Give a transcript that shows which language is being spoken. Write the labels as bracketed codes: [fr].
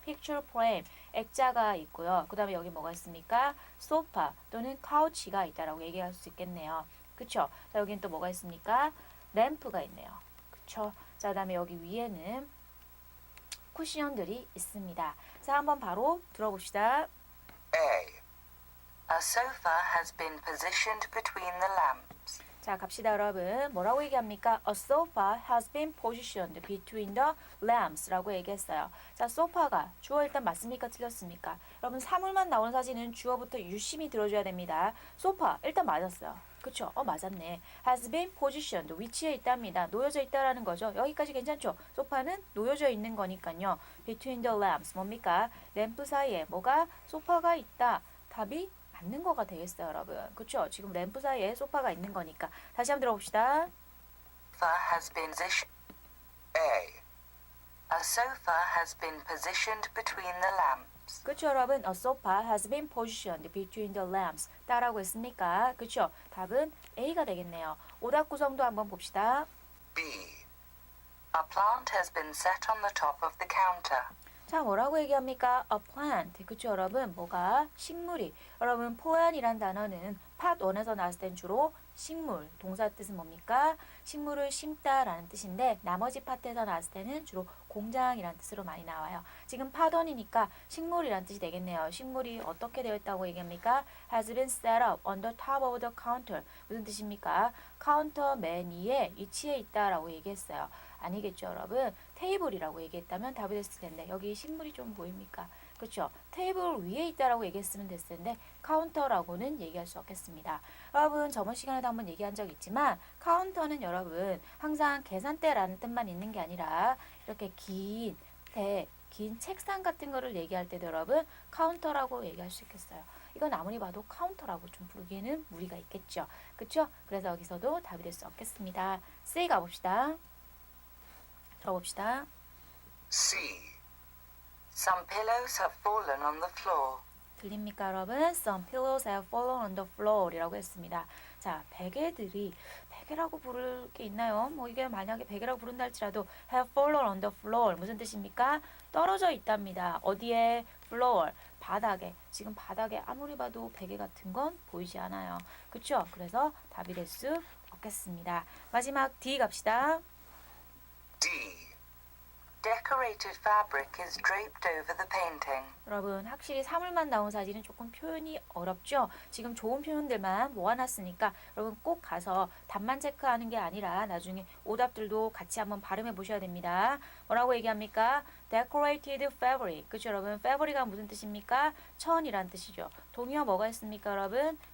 [ko] picture frame, 액자가 있고요. 그 다음에 여기 뭐가 있습니까? sofa 또는 couch가 있다라고 얘기할 수 있겠네요. 그쵸? 자, 여기는 또 뭐가 있습니까? 램프가 있네요. 그쵸? 자, 그 다음에 여기 위에는 쿠션들이 있습니다. 자, 한번 바로 들어봅시다. [en] A. A sofa has been positioned between the lamps. [ko] 자, 갑시다 여러분. 뭐라고 얘기합니까? [en] A sofa has been positioned between the lamps [ko] 라고 얘기했어요. 자, 소파가 주어 일단 맞습니까? 틀렸습니까? 여러분 사물만 나오는 사진은 주어부터 유심히 들어줘야 됩니다. 소파 일단 맞았어요. 그쵸? 맞았네. [en] has been positioned [ko] 위치에 있답니다. 놓여져 있다라는 거죠. 여기까지 괜찮죠? 소파는 놓여져 있는 거니까요. [en] between the lamps [ko] 뭡니까? 램프 사이에 뭐가? 소파가 있다. 답이 맞는 거가 되겠어요, 여러분. 그쵸? 지금 램프 사이에 소파가 있는 거니까. 다시 한번 들어봅시다. [en] Sofa has been positioned. A. A sofa has been positioned between the lamps. [ko] 그쵸, 여러분? [en] A sofa has been positioned between the lamps. [ko] 따라고 했습니까? 그쵸? 답은 A가 되겠네요. 오답 구성도 한번 봅시다. [en] B. A plant has been set on the top of the counter. [ko] 자, 뭐라고 얘기합니까? [en] A plant. [ko] 그쵸, 여러분? 뭐가? 식물이. 여러분, plant이란 단어는 part 1에서 나왔을 땐 주로 식물. 동사 뜻은 뭡니까? 식물을 심다라는 뜻인데 나머지 파트에서 나왔을 때는 주로 공장이라는 뜻으로 많이 나와요. 지금 part 1이니까 식물이라는 뜻이 되겠네요. 식물이 어떻게 되어 있다고 얘기합니까? [en] has been set up on the top of the counter. [ko] 무슨 뜻입니까? 카운터 맨 위에 위치해 있다라고 얘기했어요. 아니겠죠, 여러분? 테이블이라고 얘기했다면 답이 됐을 텐데 여기 식물이 좀 보입니까? 그렇죠? 테이블 위에 있다라고 얘기했으면 됐을 텐데 카운터라고는 얘기할 수 없겠습니다. 여러분 저번 시간에도 한번 얘기한 적 있지만 카운터는 여러분 항상 계산대라는 뜻만 있는 게 아니라 이렇게 긴 책상 같은 거를 얘기할 때도 여러분 카운터라고 얘기할 수 있겠어요. 이건 아무리 봐도 카운터라고 좀 부르기에는 무리가 있겠죠. 그렇죠? 그래서 여기서도 답이 될 수 없겠습니다. C 가봅시다. 들어봅시다. [en] C. Some pillows have fallen on the floor. [ko] 들립니까 여러분? [en] Some pillows have fallen on the floor [ko] 이라고 했습니다. 자, 베개라고 부를 게 있나요? 뭐 이게 만약에 베개라고 부른다 할지라도 [en] have fallen on the floor [ko] 무슨 뜻입니까? 떨어져 있답니다. 어디에? floor, 바닥에. 지금 바닥에 아무리 봐도 베개 같은 건 보이지 않아요. 그쵸? 그래서 답이 될 수 없겠습니다. 마지막 D 갑시다. [en] D. Decorated fabric is draped over the painting. [ko] 여러분 확실히 사물만 나온 사진은 조금 표현이 어렵죠? 지금 좋은 표현들만 모아놨으니까 여러분 꼭 가서 답만 체크하는 게 아니라 나중에 오답들도 같이 한번 발음해 보셔야 됩니다. 뭐라고 얘기합니까? [en] Decorated fabric. [ko] 그렇죠 여러분? fabric가 무슨 뜻입니까? 천이란 뜻이죠. 동의어 뭐가 있습니까 여러분?